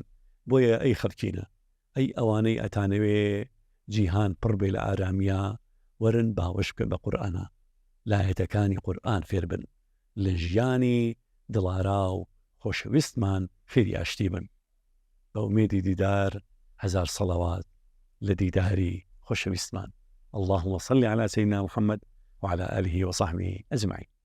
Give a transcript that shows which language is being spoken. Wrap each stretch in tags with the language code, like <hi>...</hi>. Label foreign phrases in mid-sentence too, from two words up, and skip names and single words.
<ckb>بۆیە ئەی خەڵکینە، ئەی ئەوانەی ئەتانەوێ جیهان پڕ بێ لە ئارامیە، وەرن باوەش بکەن بە قورئانە، لایەتەکانی قورئان فێر بن، لە ژیانی دڵارا و خۆشەویستمان فێری ئاشتی بن. بە ئومێدی دیدار، هەزار سەڵاوات لە دیداری خۆشەویستمان.</ckb> <ar>اللهم صل على سيدنا محمد وعلى آله وصحبه أجمعين.</ar>